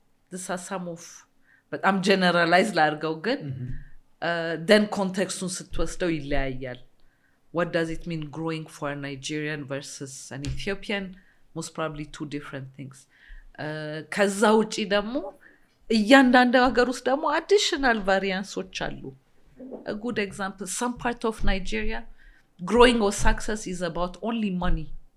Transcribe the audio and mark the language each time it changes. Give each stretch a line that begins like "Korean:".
English: These are some of, but I'm generalized largo good. Then contextun
Amharic: ስትወስደው ይለያያል.
English: What does it mean growing for a Nigerian versus an Ethiopian? Most probably two different things.
Amharic: ከዛ ውጪ ደግሞ እያንዳንዱ ሀገር ውስጥ ደግሞ
English: additional variances
Amharic: አሉ.
English: A good example, some part of Nigeria, growing or success is about only money.